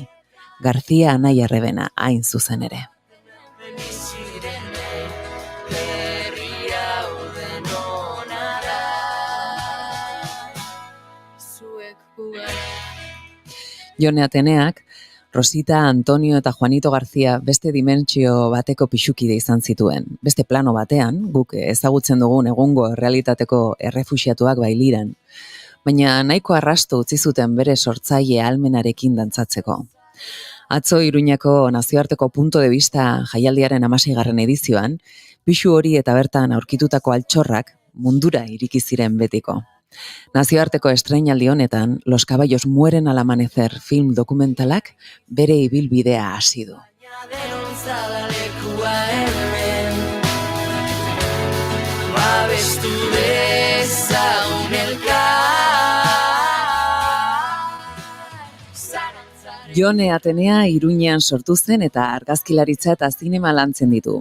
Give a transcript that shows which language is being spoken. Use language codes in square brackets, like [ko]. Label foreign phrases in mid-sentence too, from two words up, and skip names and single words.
[eu] García Anai Arrebena hain zuzen ere. Jone Ateneak, Rosita, Antonio eta Juanito García beste dimentsio bateko pixukide izan zituen. Beste plano batean, guk ezagutzen dugun egungo errealitateko errefuxiatuak bailiran. Baina nahiko arrasto utzi zuten bere sortzaile ahalmenarekin dantzatzeko. Atzo Iruñako nazioarteko punto de vista jaialdiaren 16. edizioan, pixu hori eta bertan aurkitutako altxorrak mundura iriki ziren betiko. Nazioarteko estreinaldi honetan, Los caballos mueren al amanecer film dokumentalak bere ibilbidea hasi du. Babestu dezagun Jone Atenea Iruñean sortu zen eta argazkilaritza eta zinema lantzen ditu.